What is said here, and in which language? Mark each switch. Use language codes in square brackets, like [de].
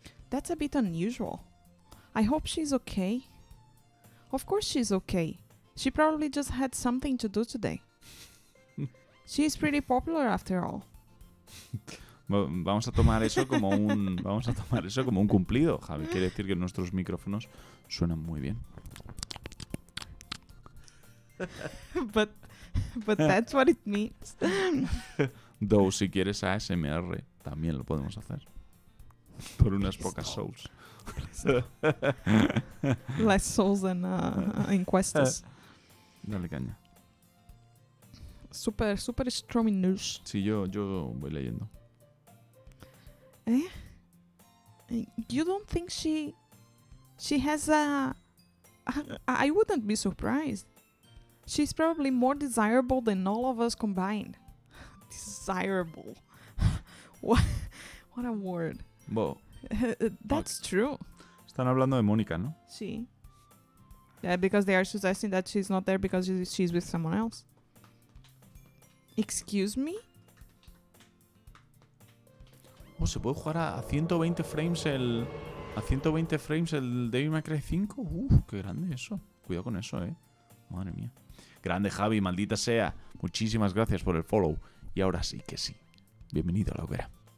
[en] That's a bit unusual. I hope she's okay. Of course she's okay. She probably just had something to do today. She's pretty popular after all. [es] Vamos a tomar eso como un cumplido, Javi. Quiere decir que nuestros micrófonos suenan muy bien. [en] but that's what it means. [es] Though, si quieres ASMR, también lo podemos hacer. Por unas pocas souls. [en] Less souls than encuestas. [es] Dale caña. [en] Super stormy news. [es] Sí, yo voy leyendo. [en] You don't think she has a... I wouldn't be surprised. She's probably more desirable than all of us combined. Desirable. What a word. Bo, That's true. [es] están hablando de Mónica, ¿no? Sí. [en] Because they are suggesting that she's not there because she's with someone else. Excuse me? [es] Oh, ¿se puede jugar a 120 frames el... A 120 frames el Devil May Cry 5? Qué grande eso. Cuidado con eso, Madre mía. Grande, Javi, maldita sea. Muchísimas gracias por el follow. Y ahora sí que sí. Bienvenido a la hoguera.